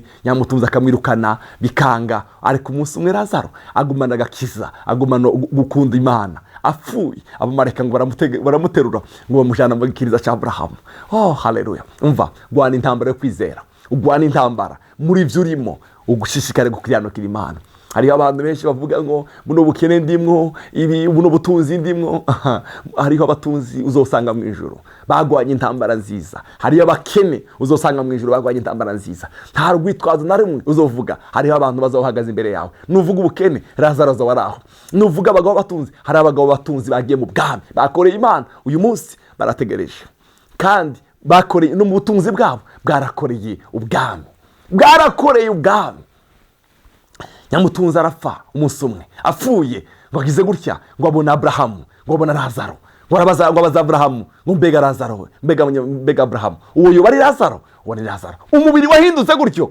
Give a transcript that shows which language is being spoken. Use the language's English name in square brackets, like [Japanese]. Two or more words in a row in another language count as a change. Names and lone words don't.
[Rundi] Nyamutunzi akamwirukana bikanga. Ariko umunsi umwe Lazaro agumana agakiza, agumana gukunda Imana, apfuye abamarayika ngo baramuterura ngo bamujyana mu gikiriza cya Aburahamu. Haleluya. umva, rwana intambara yo kwizera, urwana intambara muri byo urimo, ugushishikare gukiranukira Imana. Hariho abantu benshi bavuga ngo buno bukene ndimwo, buno butunzi ndimwo. Hariho abatunzi uzosanga mu ijuru bagwanye intambara nziza, hariyo abakene uzosanga mu ijuru bagwanye intambara nziza. Nta rwitwazo na rumwe uzovuga. Hariho abantu bazohagaze imbere yawe, nuvuga ubukene Lazaro azawaraho, nuvuga abagabo batunzi, hari abagabo batunzi bagiye mu bwami bakoreye Imana, uyu munsi barategereje, kandi bakoreye no mu butunzi bwabo bwarakoreye ubwami. Nyamutunzi arapfa umunsi umwe, apfuye ngo agize gutya ngo abona Aburahamu, ngo abona Lazaro, ngo abaza Aburahamu ngo mbega Lazaro, mbega Aburahamu, uwo yo bari Lazaro, uwo ni Lazaro, umubiri wahindutse gutyo.